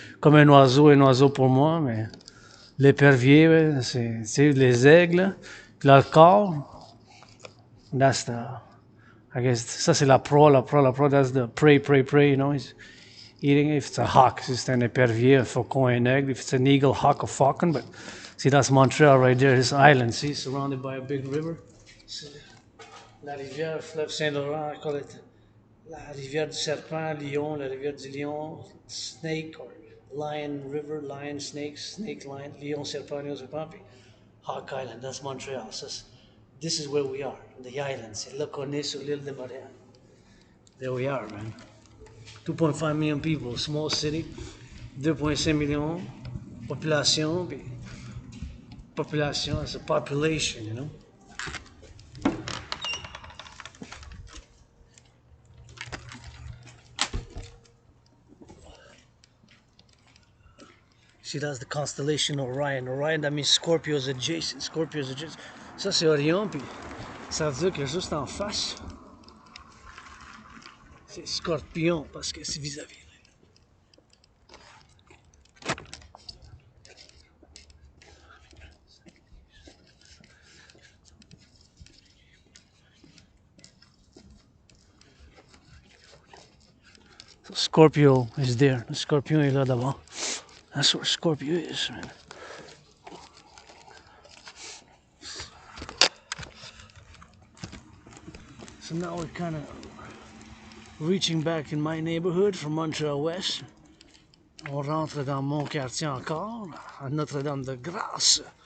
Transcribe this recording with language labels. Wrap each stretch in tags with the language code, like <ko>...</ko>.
<fr>Comme un oiseau pour moi, mais l'épervier, c'est les aigles. Puis là, le corps,</fr> <en>that's the, I guess,</en> <fr>ça c'est la proie,</fr> <en>that's the prey, you know, he's eating. If it's a hawk,</en> <fr>c'est un épervier, un faucon, un aigle.</fr> <en>If it's an eagle, hawk, or falcon, but see, that's Montreal right there, this island, see, surrounded by a big river. See, la rivière, fleuve Saint-Laurent, I call it</en> <fr>la rivière du serpent,</fr> <en>lion,</en> <fr>la rivière du lion,</fr> <en>snake, or lion river, lion, snake, lion, lion, serpent, puis Hawk Island, that's Montreal. So this is where we are, the island.</en> <fr>C'est là qu'on est sur l'île de Montréal.</fr> <en>There we are, man. 2.5 million people, small city, 2.5 millions, population, puis population, it's a population, you know. See, that's the constellation Orion. Orion, that means Scorpio's adjacent.</en> <fr>Ça, c'est Orion, puis ça veut dire que juste en face, c'est Scorpion, parce que c'est vis-à-vis.</fr> <en>So Scorpio is there. The Scorpion</en> <fr>est là d'abord.</fr> <en>That's where Scorpio is, man. So now we're kind of reaching back in my neighborhood from Montreal West.</en> <fr>On rentre dans mon quartier encore, à Notre-Dame-de-Grâce.</fr>